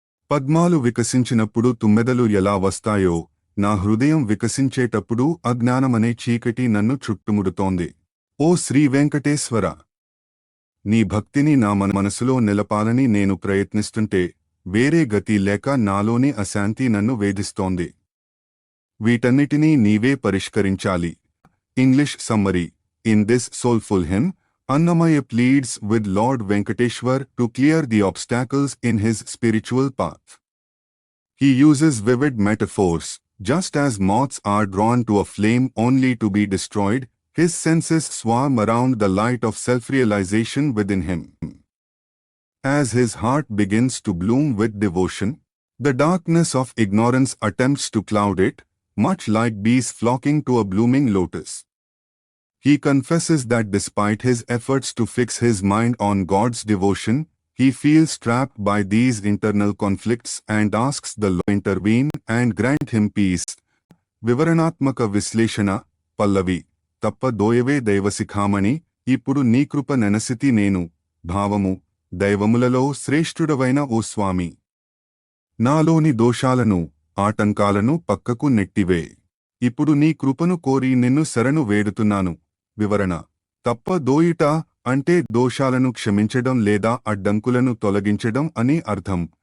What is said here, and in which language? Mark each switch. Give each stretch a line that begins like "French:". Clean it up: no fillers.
Telugu: పద్మాలు వికసించినప్పుడు తుమ్మెదలు ఎలా వస్తాయో, నా హృదయం వికసించేటప్పుడు అజ్ఞానమనే చీకటి నన్ను చుట్టుముడుతోంది. ఓ శ్రీ వెంకటేశ్వర, నీ భక్తిని నా మనసులో నిలపాలని నేను ప్రయత్నిస్తుంటే వేరే గతి లేక నాలోని అశాంతి నన్ను వేధిస్తోంది. వీటన్నిటినీ నీవే పరిష్కరించాలి.
English: English summary: In this soulful hymn, Annamaya pleads with Lord Venkateshwar to clear the obstacles in his spiritual path. He uses vivid metaphors. Just as moths are drawn to a flame only to be destroyed, his senses swarm around the light of self-realization within him. As his heart begins to bloom with devotion, the darkness of ignorance attempts to cloud it, much like bees flocking to a blooming lotus. He confesses that despite his efforts to fix his mind on God's devotion, he feels trapped by these internal conflicts and asks the Lord to intervene and grant him peace.
Telugu: వివరణాత్మక విశ్లేషణ. పల్లవి: తప్పదోయవే దైవశిఖామణి, ఇప్పుడు నీ కృప నెనసితి నేను. భావము: దైవములలో శ్రేష్ఠుడవైన ఓ స్వామి, నాలోని దోషాలను, ఆటంకాలను పక్కకు నెట్టివే. ఇప్పుడు నీ కృపను కోరి నిన్ను శరణు వేడుతున్నాను. వివరణ: తప్పదోయుట అంటే దోషాలను క్షమించడం లేదా అడ్డంకులను తొలగించడం అని అర్థం.